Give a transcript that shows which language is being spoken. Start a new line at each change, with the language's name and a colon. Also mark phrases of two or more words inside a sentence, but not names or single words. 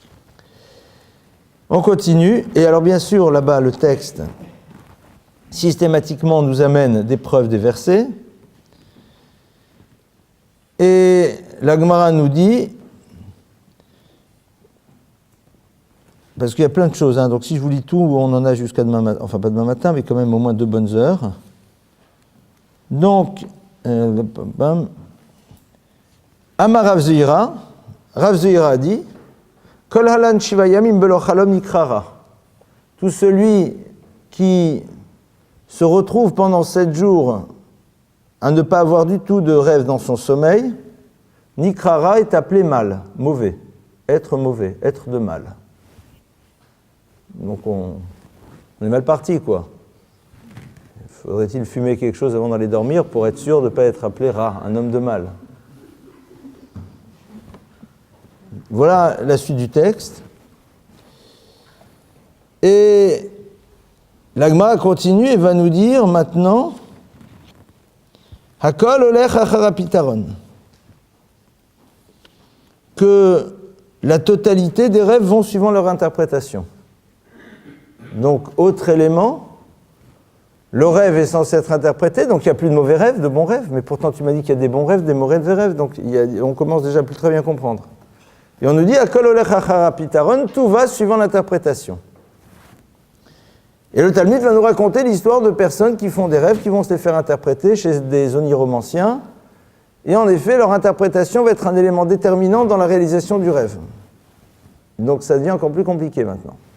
French: On continue, et alors bien sûr, là-bas, le texte systématiquement nous amène des preuves des versets, et la Gemara nous dit, parce qu'il y a plein de choses, hein, donc si je vous lis tout, on en a jusqu'à demain matin, enfin pas demain matin, mais quand même au moins 2 bonnes heures. Donc,
Hebrew: אמר רב זירא
French: a dit,
Hebrew: כל הלן שבעה ימים בלא חלום נקרא רע.
French: Tout celui qui se retrouve pendant 7 jours à ne pas avoir du tout de rêve dans son sommeil, nikrara est appelé mal, mauvais, être de mal. Donc on est mal parti, quoi. Faudrait-il fumer quelque chose avant d'aller dormir pour être sûr de ne pas être appelé rat, un homme de mal? Voilà la suite du texte. Et la Gemara continue et va nous dire maintenant
Hebrew: הכל הולך אחר הפתרון,
French: que la totalité des rêves vont suivant leur interprétation. Donc, autre élément, le rêve est censé être interprété, donc il n'y a plus de mauvais rêves, de bons rêves, mais pourtant tu m'as dit qu'il y a des bons rêves, des mauvais rêves, donc on commence déjà à plus très bien comprendre. Et on nous dit,
Hebrew: הכל הולך אחר הפתרון,
French: tout va suivant l'interprétation. Et le Talmud va nous raconter l'histoire de personnes qui font des rêves, qui vont se les faire interpréter chez des oniromanciens, et en effet, leur interprétation va être un élément déterminant dans la réalisation du rêve. Donc ça devient encore plus compliqué maintenant.